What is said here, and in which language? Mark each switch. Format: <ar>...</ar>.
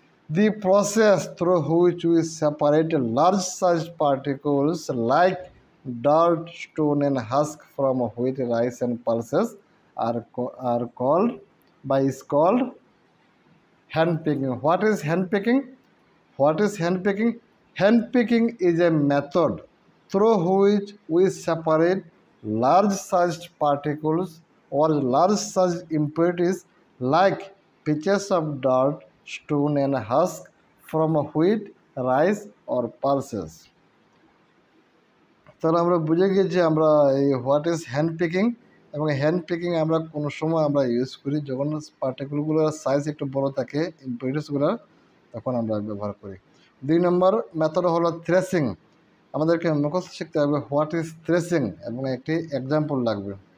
<en>The process through which we separate large size particles like dirt, stone and husk from wheat, rice and pulses are called is called hand picking. What is hand picking? Hand picking is a method through which we separate large sized particles or large sized impurities like pitches of dirt, stone and husk from wheat, rice or pulses.</en> <bn>তাহলে আমরা বুঝে গেছি আমরা এই</bn> <en>What is hand picking.</en> <bn>এবং hand Peking আমরা কোনো সময় আমরা ইউজ করি যখন পার্টিকেলগুলোর সাইজ একটু বড় থাকে, ইম্পিউরিটিসগুলোর, তখন আমরা ব্যবহার করি। 2 নম্বর মেথড হলো থ্রেসিং। আমাদেরকে মুখস্থ শিখতে হবে</bn> <en>what is threshing</en> <bn>এবং একটি এক্সাম্পল লাগবে।</bn>